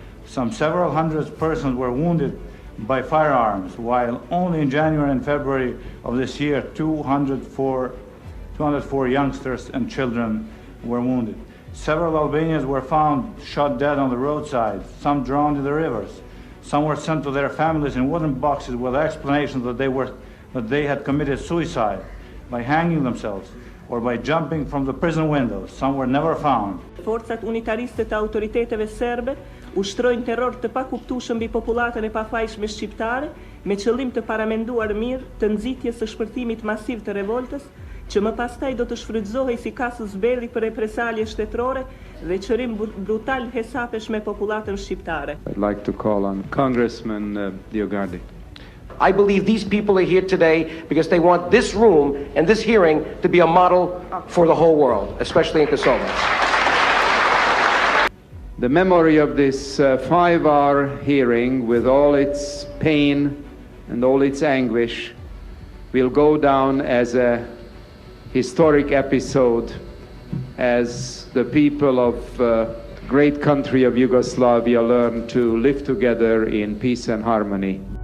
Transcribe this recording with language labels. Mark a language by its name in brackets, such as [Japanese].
[English] Some several hundred persons were wounded by firearms, while only in January and February of this year, 204 youngsters and children were wounded. Several Albanians were found shot dead on the roadside, some drowned in the rivers. Some were sent to their families in wooden boxes with explanations that they had committed suicide by hanging themselves or by jumping from the prison windows. Some were never found. [Albanian] Forcat unitariste të autoriteteve serbe ushtrojnë terror të pakuptueshëm mbi popullatën e pafajshme shqiptare me qëllim të paramenduar mirë të nxitjes së shpërthimit masiv të revoltës që më pastaj do të shfrytëzohej si kasë zbelli për represalje shtetërore dhe qërim brutal hesapesh me popullatën shqiptare. [English] I'd like to call on Congressman Diogardi. I believe these people are here today because they want this room and this hearing to be a model for the whole world, especially in Kosovo. The memory of this 5-hour hearing, with all its pain and all its anguish, will go down as a historic episode as the people of the great country of Yugoslavia learn to live together in peace and harmony.